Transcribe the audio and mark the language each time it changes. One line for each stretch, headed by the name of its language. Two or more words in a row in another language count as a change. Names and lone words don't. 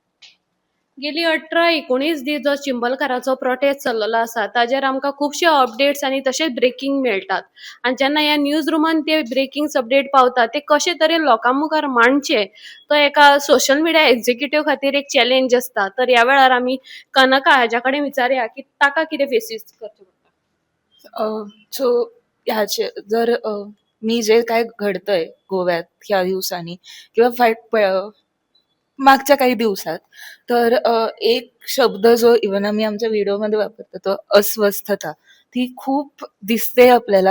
Konkani: गेली 18-19 दीस जो चिंबलकाराचो प्रोटेस्ट चल्लेलो आसा ताजेर आमकां खुबशे अपडेट्स आनी तशेंच ब्रेकिंग मेळटात. आनी जेन्ना ह्या न्यूज रुमान ते
English: breaking update
Konkani: पावता ते कशे तरेन लोकां मुखार मांडचे तो एका
English: social media executive
Konkani: खातीर एक चॅलेंज आसता. तर ह्या वेळार आमी कनका हाच्या कडेन विचारया की ताका कितें फेसीस करचें पडटा.
Marathi: सो ह्याचे जर मी जे काय घडतंय गोव्यात ह्या दिवसांनी किंवा मागच्या काही दिवसात तर एक शब्द जो इव्हन आम्ही आमच्या व्हिडिओमध्ये वापरतो तो अस्वस्थता ती खूप दिसते आपल्याला.